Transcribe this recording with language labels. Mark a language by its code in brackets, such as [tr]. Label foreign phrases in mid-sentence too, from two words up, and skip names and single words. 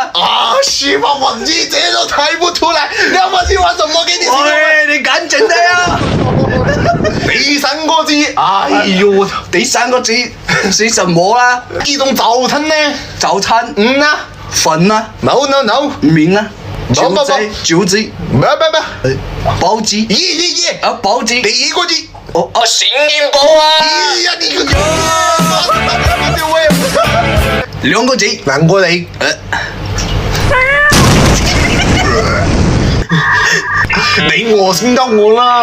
[zh] 啊，是吧？我你這都猜不出來，要不然我怎麼給你形容？喂，你趕緊的呀！第三個字，哎呦，第三個字是什麼啊？一種早餐呢？早餐，粉啊， no，麵啊，餃子，不，包子，啊，包子，第一個字，哦，醒面包啊！哎呀，你個兩個字，你惡心到我啦！